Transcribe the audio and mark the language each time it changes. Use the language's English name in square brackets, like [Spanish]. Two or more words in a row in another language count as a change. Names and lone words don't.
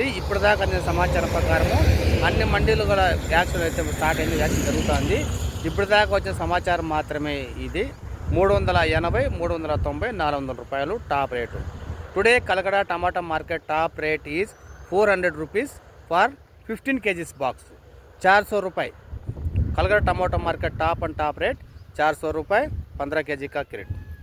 [Telugu] ఇప్పుడు దాకా అందిన సమాచారం ప్రకారము అన్ని మండీలు కూడా యాక్షన్ అయితే స్టార్ట్ అయింది, యాక్షన్ జరుగుతుంది. ఇప్పుడు దాకా వచ్చిన సమాచారం మాత్రమే ఇది. 380, 390, 400 రూపాయలు టాప్ రేటు. [English] today Kalakada tomato market top rate is 400 rupees for 15 kgs box. [Hindi] 400 रुपये. कलकड़ा [English] tomato market top rate [Hindi] 400 रुपये 15 kg का क्रेट.